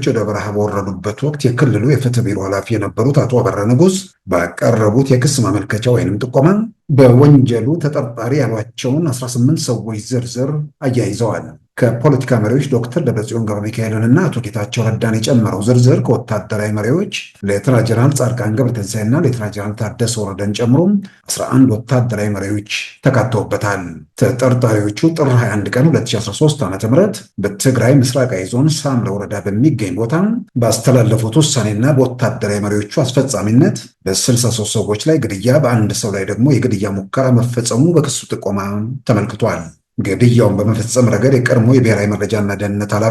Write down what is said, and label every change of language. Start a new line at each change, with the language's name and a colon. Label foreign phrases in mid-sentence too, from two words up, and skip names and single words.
Amharic: ወደ በረሃ በወረዱበት ወቅት የክልሉ የፍትህ ቢሮ ኃላፊ የነበሩት አቶ አበራ ንጉስ ባቀረቡት የክስ ማመልከቻ ወይንም ጥቆማ በወንጀሉ ተጠርጣሪ ያሏቸውን 18 ሰዎች ዝርዝር አያይዘዋል። ከፖለቲካ መሪዎች ዶክተር ደብረጽዮን ገብረ ሚካኤልንና አቶ ጌታቸው ረዳን የጨመረው ዝርዝር ከወታደራዊ መሪዎች ሌተና ጀነራል ጻድቃን ገብረትንሳኤና ሌተና ጀነራል ታደሰ ወረደን ጨምሮ 11 ወታደራዊ መሪዎች ተካተውበታል። ተጠርጣሪዎቹ ጥር 21 ቀን 2013 ዓ.ም በትግራይ ምስራቃዊ ዞን ሳምረ ወረዳ በሚገኝ ቦታ ባስተላለፉት ውሳኔና በወታደራዊ መሪዎቹ አስፈጻሚነት በ63 ሰዎች ላይ ግድያ፣ በአንድ ሰው ላይ ደግሞ የግድያ ሙከራ መፈጸሙ በክሱ ጥቆማ ተመልክቷል። ግድያውን በመፈጸም ረገድ የቀድሞ የብሔራዊ መረጃና ደህንነት ኃላፊ